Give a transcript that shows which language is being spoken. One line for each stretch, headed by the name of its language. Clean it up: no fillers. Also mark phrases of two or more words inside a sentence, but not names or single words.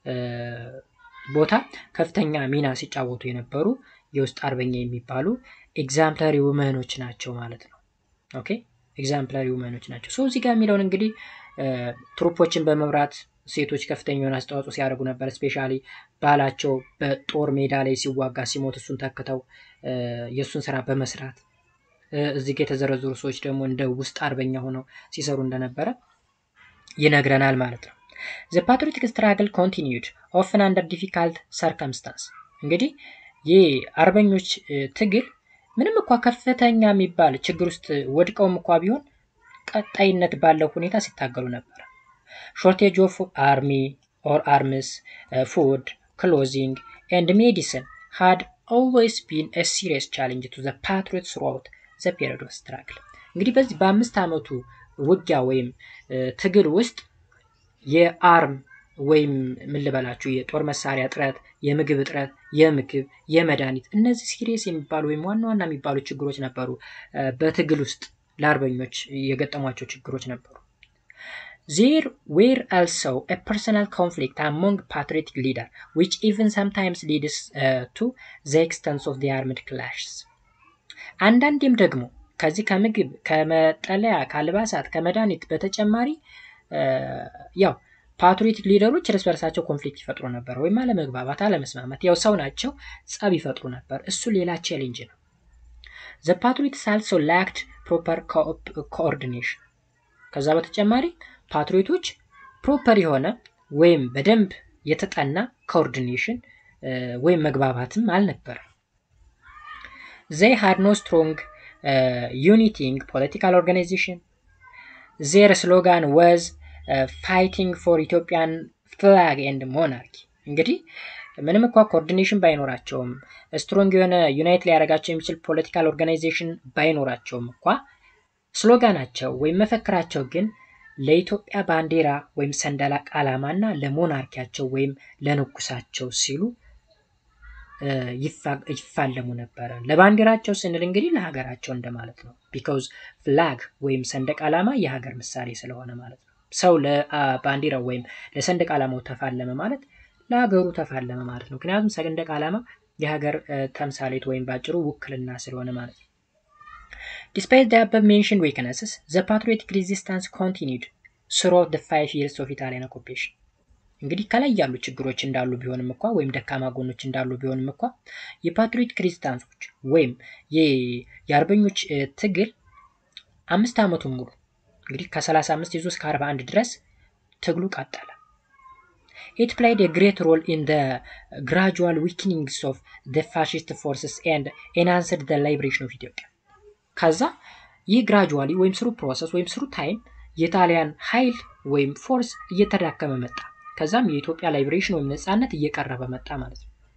Amharic: ቦታ ከፍተኛ ሚና ሲጫወቱ የነበሩ የውስጥ አርበኛ የሚባሉ
English: exemplary women
Amharic: ናቸው ማለት ነው። ኦኬ
English: exemplary women
Amharic: ናቸው። ሶ እዚህ ጋር የሚለውን እንግዲህ ትሩፖችን በመምራት ሴቶች ከፍተኛውን አስተዋጽኦ ሲያደርጉ ነበር። ስፔሻሊ ባላቸው በጦር ሜዳ ላይ ሲዋጋ ሲሞት እሱን ተክተው የሱን ስራ በመስራት እዚህ ጋር የተዘረዘሩ ሰዎች ደግሞ እንደ ውስጥ አርበኛ ሆነው ሲሰሩ እንደነበረ ይነግረናል ማለት ነው።
English: The patriotic struggle continued often under difficult circumstances።
Amharic: እንግዲህ የአርበኞች ትግል ምንም እንኳን ከፍተኛ የሚባል ችግር ውስጥ ወድቀውም እንኳን ቢሆን ቀጣይነት ባለው ሁኔታ ሲታገሉ ነበር።
English: Shortage of army or arms, food, clothing and medicine had always been a serious challenge to the patriots throughout the period of struggle።
Amharic: እንግዲህ በዚህ በ5 ዓመቱ ውጊያ ወይም ትግል ውስጥ የአርም ወይም ምን ልበላችሁ የጦር መሳሪያ እጥረት፣ የምግብ እጥረት፣ የመድኃኒት እነዚህ ሲሪየስ የሚባሉ ወይም ዋና ዋና የሚባሉ ችግሮች ነበሩ። በትግል ውስጥ ለአርበኞች የገጠሟቸው ችግሮች ነበሩ።
English: There were also a personal conflict among patriotic leaders, which even sometimes leads to the extent of the armed clashes.
Amharic: አንዳንዴም ደግሞ ከዚህ ከምግብ ከመጠለያ ከአልባሳት ከመድኃኒት በተጨማሪ ያው
English: patriotic leaders
Amharic: እርስ በርሳቸው ኮንፍሊክት ይፈጥሩ ነበር፣ ወይም አለመግባባት አለመስማማት፣ ያው ሰው ናቸው ጸብ ይፈጥሩ ነበር። እሱ ሌላ ቻሌንጅ ነው።
English: The patriots also lacked proper coordination።
Amharic: ከዛ በተጨማሪ ፓትሪዮቶች ፕሮፐር የሆነ ወይም በደንብ የተጠና ኮኦርዲኔሽን ወይም መግባባትም አልነበረም።
English: They had no strong uniting political organization. Their slogan was fighting for Ethiopian flag and monarchy።
Amharic: እንግዲህ ምንም እንኳን ኮኦርዲኔሽን ባይኖራቸውም ስትሮንግ የሆነ ዩናይት ሊያደርጋቸው የሚችል
English: political organization
Amharic: ባይኖራቸውም እንኳን ስሎጋናቸው ወይም መፈክራቸው ግን ለኢትዮጵያ ባንዲራ ወይም ሰንደቅ ዓላማና ለሞናርኪያቸው ወይም ለንጉሳቸው ሲሉ ይፋለሙ ነበር። ለባንዲራቸው ስንል እንግዲህ ለሀገራቸው እንደማለት ነው።
English: because flag
Amharic: ወይም ሰንደቅ ዓላማ የሀገር ምሳሌ ስለሆነ ማለት ነው። ሰው ለባንዲራው ወይም ለሰንደቅ ዓላማው ተፋለመ ማለት ለሀገሩ ተፋለመ ማለት ነው። ምክንያቱም ሰንደቅ ዓላማ የሀገር ተምሳሌት ወይም ባጭሩ ውክልና ስለሆነ ማለት ነው።
English: Despite the above mentioned weaknesses, the patriotic resistance continued throughout the 5 years of Italian occupation።
Amharic: እንግዲህ ከላይ ያሉ ችግሮች እንዳሉ ቢሆንም እንኳን ወይም ደካማ ጎኖች እንዳሉ ቢሆንም እንኳን የፓትሪዮቲክ ሬዚስታንሶች ወይም የአርበኞች ትግል 5 ዓመቱን ሙሉ እንግዲህ ከ35 ይዞ እስከ 41 ድረስ ትግሉ ቀጠለ።
English: It played a great role in the gradual weakening of the fascist forces and enhanced the liberation of Ethiopia።
Amharic: ከዛ ይህ gradually ወይም
English: through process
Amharic: ወይም
English: through time
Amharic: የጣሊያን ኃይል ወይም ፎርስ እየተዳከመ መጣ። ከዛም የኢትዮጵያ ላይብሬሽን ወይም ነፃነት እየቀረበ መጣ ማለት ነው።